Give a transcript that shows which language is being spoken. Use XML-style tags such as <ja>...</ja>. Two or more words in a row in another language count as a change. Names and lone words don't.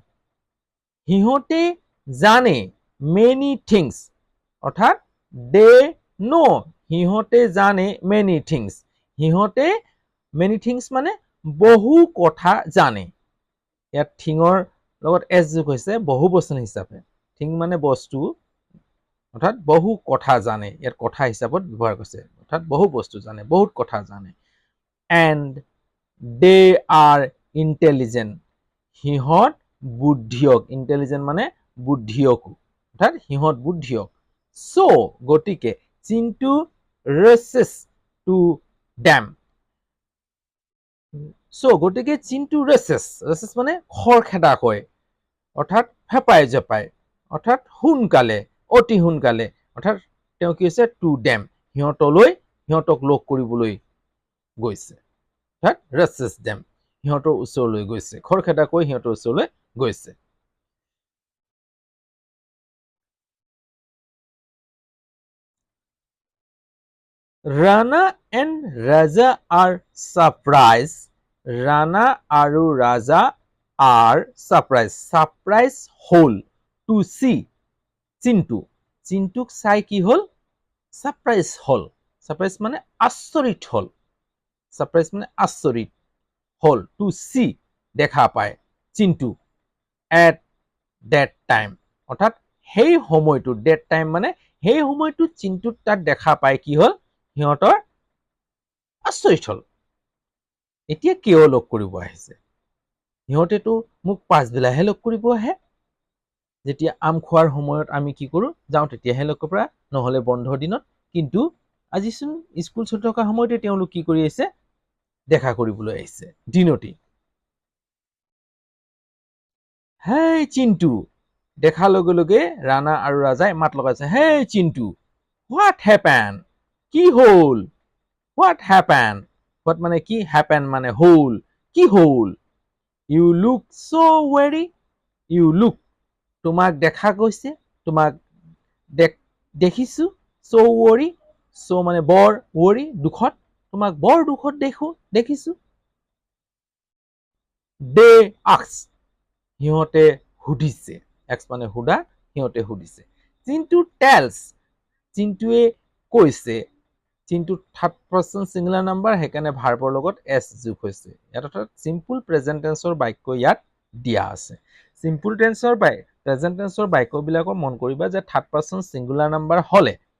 <as>সিহঁতে জানে</as> <en>many things অৰ্থাৎ they know</en> <as>সিহঁতে জানে</as> <en>many things সিহঁতে many things মানে</en> <as>বহু কথা জানে ইয়াত থিঙৰ লগত s যোগ হৈছে বহুবচন হিচাপে থিং মানে বস্তু অৰ্থাৎ বহু কথা জানে ইয়াত কথা হিচাপত ব্যৱহাৰ কৰিছে অৰ্থাৎ বহু বস্তু জানে বহুত কথা জানে</as> <en>and they are intelligent</en> <as>সিহঁত বুদ্ধিয়ক ইন্টেলিজেন্ট মানে বুদ্ধিয়ক অৰ্থাৎ সিহঁত বুদ্ধিয়ক so গতিকে চিন্তু</as> <en>races to them</en> <as>so গতিকে চিন্তু races মানে খৰখেদা কয় অৰ্থাৎ ফেপাই জপাই অৰ্থাৎ সোনকালে অতি সোনকালে অৰ্থাৎ তেওঁ কি হৈছে</as> <en>to them</en> <as>সিহঁতলৈ সিহঁতক লগ কৰিবলৈ গৈছে অৰ্থাৎ</as> <en>races them</en> <as>সিহঁতৰ ওচৰলৈ গৈছে খৰখেদা কৈ সিহঁতৰ ওচৰলৈ গৈছে</as> <en>Rana and Raja are surprised Rana আৰু Raja are surprised হল to see</en> <as>চিন্তুক চাই কি হল</as> <en>surprise হল surprise</en> <as>মানে আচৰিত হল surprise মানে আচৰিত হল</as> <en>to see</en> <as>দেখা পায় চিন্তু</as> <en>at that time</en> <as>অৰ্থাৎ সেই সময়টো that time মানে সেই সময়টো চিন্তুত তাত দেখা পায় কি হল সিহঁতৰ আচৰিত হল এতিয়া কিয় লগ কৰিব আহিছে সিহঁতেতো মোক পাছবেলাহে লগ কৰিব আহে যেতিয়া আম খোৱাৰ সময়ত আমি কি কৰো যাওঁ তেতিয়াহে লগ কৰা নহলে বন্ধৰ দিনত কিন্তু আজিচোন স্কুল চলি থকা সময়তে তেওঁলোক কি কৰি আহিছে দেখা কৰিবলৈ আহিছে দিনতে হেই চিন্তু দেখাৰ লগে লগে ৰাণা আৰু ৰাজাই মাত লগাইছে হেই চিন্তু</as> <en>what happened</en> <as>কি হল</as> <en>what happened</en> <as>what মানে কি happen মানে হল কি হল</as> <en>you look so worried you look</en> <as>তোমাক দেখা গৈছে তোমাক দেখিছো</as> <en>so worry</en> <as>so মানে বৰ worry দুখত তোমাক বৰ দুখত দেখিছো</as> <en>they ask</en> <as>সিহঁতে সুধিছে এক্স মানে সুধা সিহঁতে সুধিছে চিন্তু টেলছ চিন্তুৱে কৈছে চিন্তু</as> <en>third person singular number</en> <as>সেইকাৰণে ভাৰ্বৰ লগত s যোগ হৈছে ইয়াত অৰ্থাৎ</as> <en>simple present tense</en> <as>বাক্য ইয়াত দিয়া আছে</as> <en>simple tense present tense</en> <as>বাক্যবিলাকৰ মন কৰিবা যে</as> <en>third person singular number</en> <as>হলে</as>